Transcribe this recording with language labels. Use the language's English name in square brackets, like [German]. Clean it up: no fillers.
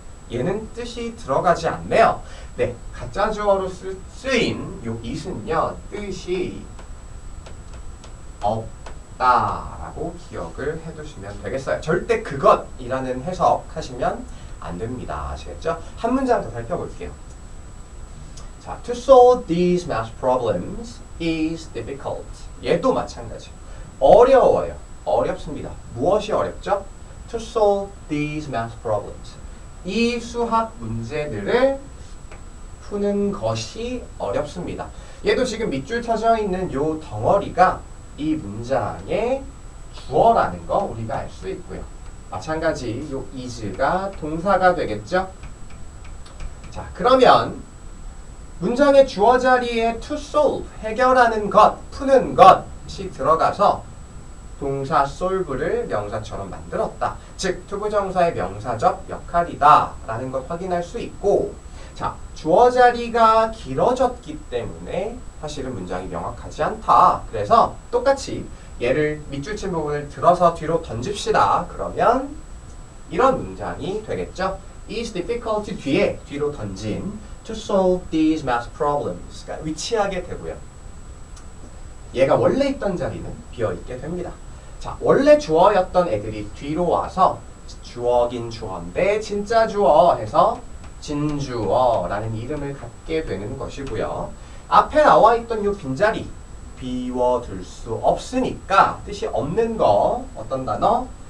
[Korean] 얘는 뜻이 들어가지 않네요. 네, 가짜 주어로 쓰인 요 it은요, 뜻이 없다라고 기억을 해두시면 되겠어요. 절대 그것이라는 해석하시면 안 됩니다. 아시겠죠? 한 문장 더 살펴볼게요. [English] 자, to solve these math problems is difficult. [Korean] 얘도 마찬가지. 어려워요. 어렵습니다. 무엇이 어렵죠? [English] To solve these math problems. [Korean] 이 수학 문제들을 푸는 것이 어렵습니다. 얘도 지금 밑줄 쳐져 있는 요 덩어리가 이 문장의 주어라는 거 우리가 알 수 있고요. 마찬가지 요 is가 동사가 되겠죠? 자, 그러면 문장의 주어 자리에 [English] to solve, [Korean] 해결하는 것, 푸는 것이 들어가서 동사 solve를 명사처럼 만들었다. 즉, 투부정사의 명사적 역할이다 라는 것 확인할 수 있고, 자, 주어 자리가 길어졌기 때문에 사실은 문장이 명확하지 않다. 그래서 똑같이 얘를 밑줄 친 부분을 들어서 뒤로 던집시다. 그러면 이런 문장이 되겠죠. [English] is difficult [Korean] 뒤에 뒤로 던진 [English] to solve these math problems가 [Korean] 위치하게 되고요. 얘가 원래 있던 자리는 비어있게 됩니다. 자, 원래 주어였던 애들이 뒤로 와서 주어긴 주어인데 진짜 주어 해서 진주어라는 이름을 갖게 되는 것이고요. 앞에 나와 있던 이 빈자리 비워둘 수 없으니까 뜻이 없는 거 어떤 단어?